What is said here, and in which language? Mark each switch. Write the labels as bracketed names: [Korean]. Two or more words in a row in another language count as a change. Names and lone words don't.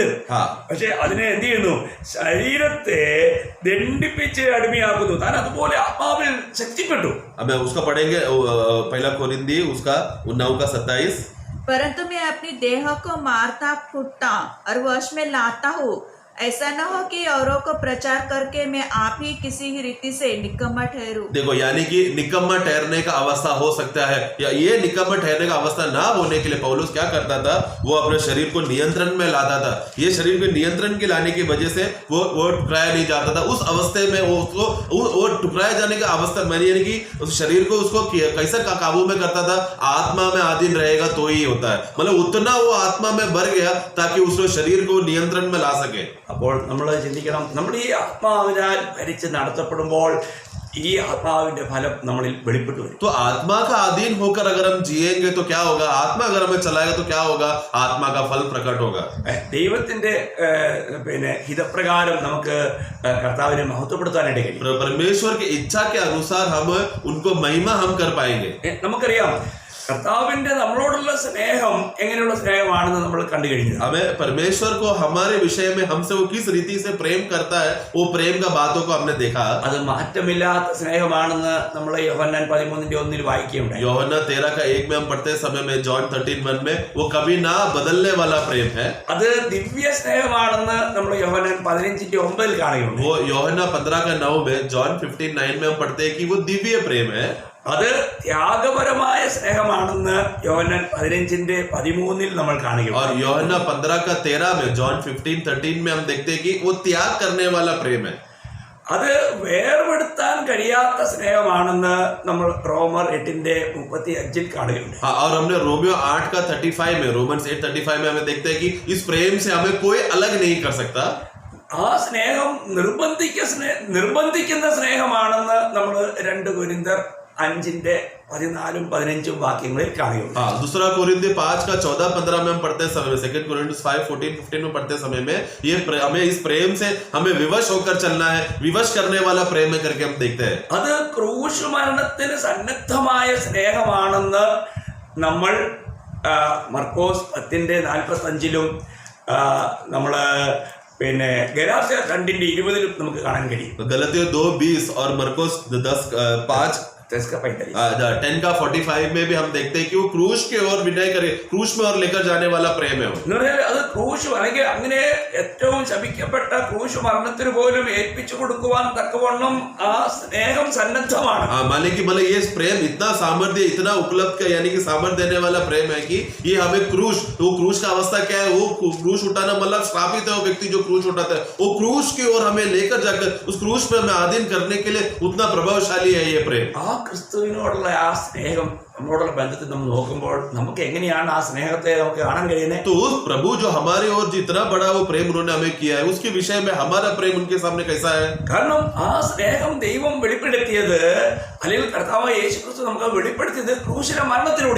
[Malayalam] പക്ഷെ അതിനെ എന്ത് ചെയ്യുന്നു? ശരീരത്തെ ദണ്ഡിപ്പിച്ച് അടിമയാക്കുന്നു. താൻ അതുപോലെ ആത്മാവിൽ ശക്തിപ്പെട്ടു. [Hindi] अब उसका पढ़ेंगे 1 कोरिन्थी उसका 9:27। परंतु मैं अपनी देह को मारता कूटता और वश में लाता हूँ, ऐसा न हो कि औरों को प्रचार करके मैं आप ही किसी ही रीति से निकम्मा ठहरूं। देखो, यानी कि निकम्मा ठहरने का अवस्था हो सकता है, या ये निकम्मा ठहरने का अवस्था ना होने के लिए पौलुस क्या करता था, वो अपने शरीर को नियंत्रण में लाता था। ये शरीर को नियंत्रण के लाने की वजह से वो टुकराया नहीं जाता था। उस अवस्थे में वो टुकराया जाने का अवस्था में, यानी कि उस शरीर को उसको कैसे काबू में करता था, आत्मा में अधीन रहेगा तो ही होता है। मतलब उतना वो आत्मा में भर गया ताकि उसको शरीर को नियंत्रण में ला सके। [Malayalam] അപ്പോൾ നമ്മൾ ചിന്തിക്കണം, നമ്മൾ ഈ ആത്മാവിനാൽ ഭരിച്ച് നടത്തപ്പെടുമ്പോൾ ഈ ആത്മാവിന്റെ ഫലം നമ്മളിൽ വെളിപ്പെട്ടു വരും. [Hindi] तो आत्मा का अधीन होकर अगर हम जिएंगे तो क्या होगा, आत्मा अगर हमें चलाएगा तो क्या होगा, आत्मा का फल प्रकट होगा। [Malayalam] ദൈവത്തിന്റെ പിന്നെ ഹിതപ്രകാരം നമുക്ക് കർത്താവിനെ മഹത്വപ്പെടുത്താനായിട്ട് കഴിയും. [Hindi] परमेश्वर की इच्छा के अनुसार हम उनको महिमा हम कर पाएंगे। [Malayalam] നമുക്കറിയാം കർത്താവിന്റെ നമ്മളോടുള്ള സ്നേഹം എങ്ങനെയുള്ള സ്നേഹമാണെന്ന് നമ്മൾ കണ്ടു കഴിഞ്ഞു. [Hindi] हमें परमेश्वर को हमारे विषय में हमसे वो किस रीति से प्रेम करता है, वो प्रेम का बातों को हमने देखा। [Malayalam] അത് മാറ്റമില്ലാത്ത സ്നേഹമാണെന്ന് നമ്മൾ യോഹന്നാൻ 13:1 വായിക്കുകയുണ്ടായി. [Hindi] यूहन्ना 13:1 में हम पढ़ते समय में, जॉन 13:1 में, वो कभी ना बदलने वाला प्रेम है। [Malayalam] അത് ദിവ്യ സ്നേഹമാണെന്ന് നമ്മൾ യോഹന്നാൻ 15:9 കാണുകയുണ്ട്. [Hindi] वो यूहन्ना 15:9 में, जॉन 15:9 में हम पढ़ते हैं कि वो दिव्य प्रेम है। [Malayalam] അത് ത്യാഗപരമായ സ്നേഹമാണെന്ന് യോഹന്നാൻ 15:13 നമ്മൾ കാണുകയുണ്ട്. [Hindi] और यूहन्ना 15:13 में, जॉन 15:13 में हम देखते हैं कि वो त्याग करने वाला प्रेम है। [Malayalam] അത് വേർപെടുത്താൻ കഴിയാത്ത സ്നേഹമാണെന്ന് നമ്മൾ റോമർ 8:35 കാണുകയുണ്ട്. [Hindi] हाँ, और हमने रोमियो 8:35 में, रोमन्स 8:35 में हमें देखते हैं कि इस प्रेम से हमें कोई अलग नहीं कर सकता। [Malayalam] ആ സ്നേഹം നിർബന്ധിക്കുന്ന സ്നേഹമാണെന്ന് നമ്മൾ 2 കൊരിന്ത്യർ 5:14-15 വാക്യങ്ങളിൽ കാണുകയുണ്ട്. [Hindi] हाँ, दूसरा कोरिन्थियों 5:14-15 में हम पढ़ते समय में, 2 कोरिन्थियों 5:14-15 में पढ़ते समय में, ये हमें इस प्रेम से हमें विवश होकर चलना है, विवश करने वाला प्रेम है करके हम देखते हैं। [Malayalam] അത് ക്രൂശ് മരണത്തിന് സന്നദ്ധമായ സ്നേഹമാണെന്ന് നമ്മൾ മർക്കോസ് 10:45 നമ്മള് പിന്നെ ഗലാത്യർ 2:20 നമുക്ക് കാണാൻ കഴിയും. [Hindi] गलातियों 2:20 और मरकुस 10:5 10:45 में भी हम देखते हैं कि वो क्रूश के ओर विनय करे, क्रूश में और लेकर जाने वाला प्रेम है। [Malayalam] എന്ന് പറഞ്ഞാൽ അത് ക്രൂശ് അല്ലെങ്കിൽ അങ്ങനെ ഏറ്റവും ശപിക്കപ്പെട്ട ക്രൂശ് മരണത്തിന് പോലും ഏൽപ്പിച്ചു കൊടുക്കുവാൻ തക്കവണ്ണം ആ സ്നേഹം സന്നദ്ധമാണ്. [Hindi] माने कि मतलब ये प्रेम इतना सामर्थ्य, इतना उपलब्ध, यानी कि सामर्थ्य देने वाला प्रेम है कि ये हमें क्रूश, तो क्रूश का अवस्था क्या है, वो क्रूश उठाना मतलब श्रापित है वो व्यक्ति जो क्रूश उठाता है, वो क्रूश की ओर हमें लेकर जाकर उस क्रूश में हमें अधीन करने के लिए उतना प्रभावशाली है ये प्रेम। [Malayalam] ആ ക്രിസ്തുവിനോടുള്ള ആ സ്നേഹം നമ്മളോടുള്ള ബന്ധത്തിൽ നമ്മൾ നോക്കുമ്പോൾ നമുക്ക് എങ്ങനെയാണ് ആ സ്നേഹത്തെ നമുക്ക് കാണാൻ കഴിയുന്നത്? [Hindi] तो उस प्रभु जो हमारे ओर जितना बड़ा वो प्रेम उन्होंने हमें किया है, उसके विषय में हमारा प्रेम उनके सामने कैसा है? [Malayalam] കാരണം ആ സ്നേഹം ദൈവം വെളിപ്പെടുത്തിയത്, അല്ലെങ്കിൽ കർത്താവായ യേശുക്രിസ്തു നമുക്ക് വെളിപ്പെടുത്തിയത് ക്രൂശിലെ മരണത്തിലൂടെ.